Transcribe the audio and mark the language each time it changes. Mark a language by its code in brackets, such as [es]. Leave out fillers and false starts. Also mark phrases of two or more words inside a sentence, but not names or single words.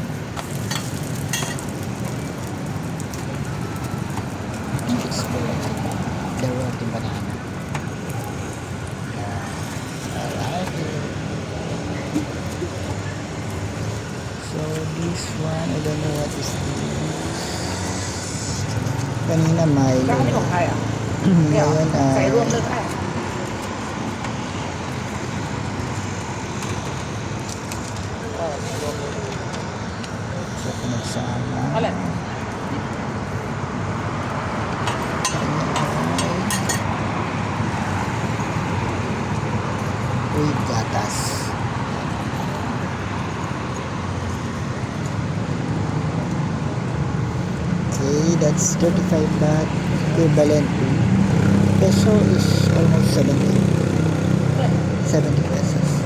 [en] I think it's good. The roti banana. I like it. So this one, I don't know what is this. [tl] Kanina Milo. [zh] 刚刚那种开啊，没有 [tl] Ngayon [th] ใส่ [tl] ay [th] รวมเลยก็ได้ [tl] sa pinagsama. [th] เท่าไหร่ [en] With gatas. Okay, that's 35 baht, equivalent to peso is almost 70 pesos.